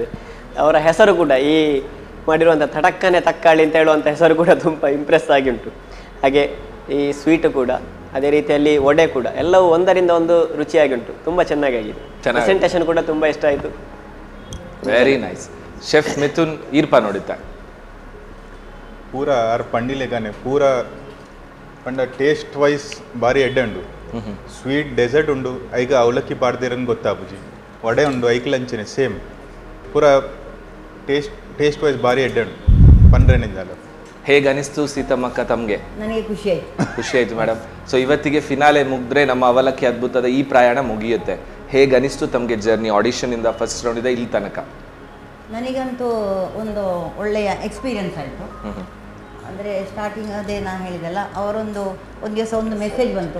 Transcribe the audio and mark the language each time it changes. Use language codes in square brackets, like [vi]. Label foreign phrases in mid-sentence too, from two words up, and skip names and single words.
[kn] ಅವರ ಹೆಸರು ಕೂಡ ಈ ಮಾಡಿರುವಂಥ ತಟಕ್ಕನೆ ತಕ್ಕಾಳಿ ಅಂತ ಹೇಳುವಂಥ ಹೆಸರು ಕೂಡ ತುಂಬ ಇಂಪ್ರೆಸ್ ಆಗಿ ಉಂಟು. ಹಾಗೆ ಈ ಸ್ವೀಟು ಕೂಡ ಅದೇ ರೀತಿಯಲ್ಲಿ ವಡೆ ಕೂಡ ಎಲ್ಲವೂ ಒಂದರಿಂದ ಒಂದು ರುಚಿಯಾಗಿ ಉಂಟು. ತುಂಬ ಚೆನ್ನಾಗಿದೆ. ಪ್ರೆಸೆಂಟೇಷನ್ ಕೂಡ ತುಂಬ ಇಷ್ಟ ಆಯಿತು. [en] very nice. [kn] ಶೆಫ್ ಮಿಥುನ್ ಈರ್ಪ ನೋಡಿದ್ದ [tcy] ಪೂರ ಆರ್ ಪಂಡಿಲೆಗಾನೆ ಪೂರ ಪಂಡ [en] taste wise [tcy] ಭಾರಿ ಎಡ್ಡೆ ಉಂಡು. [en] sweet dessert [tcy] ಉಂಡು. ಐಗ ಅವಲಕ್ಕಿ ಪಾಡ್ದಿರಂಗೆ ಗೊತ್ತಾಪುಜಿ. ವಡೆ ಉಂಡು ಐಕ್ ಲಂಚನೆ ಸೇಮ್. ಪೂರ [en] taste wise [tcy] ಭಾರಿ ಎಡ್ಡೆ ಉಂಡು ಪಂಡ್ರೆನಿಂದ. [kn] ಹೇಗನಿಸ್ತು ಸೀತಮ್ಮಕ್ಕ ತಮಗೆ? ನನಗೆ ಖುಷಿ ಆಯ್ತು ಮೇಡಮ್. ಸೊ ಇವತ್ತಿಗೆ ಫಿನಾಲೆ ಮುಗಿದ್ರೆ ನಮ್ಮ ಅವಲಕ್ಕಿ ಅದ್ಭುತದ ಈ ಪ್ರಯಾಣ ಮುಗಿಯುತ್ತೆ. ಹೇಗನಿಸ್ತು ತಮಗೆ [en] journey audition [kn] ಇಂದ [en] first round [kn] ಇಂದ ಇಲ್ಲಿ ತನಕ? ನನಗಂತೂ ಒಂದು ಒಳ್ಳೆಯ ಎಕ್ಸ್ಪೀರಿಯನ್ಸ್ ಆಯಿತು. ಅಂದರೆ ಸ್ಟಾರ್ಟಿಂಗ್ ಅದೇ ನಾನು ಹೇಳಿದೆಲ್ಲ, ಒಂದು ದಿವಸ ಒಂದು ಮೆಸೇಜ್ ಬಂತು.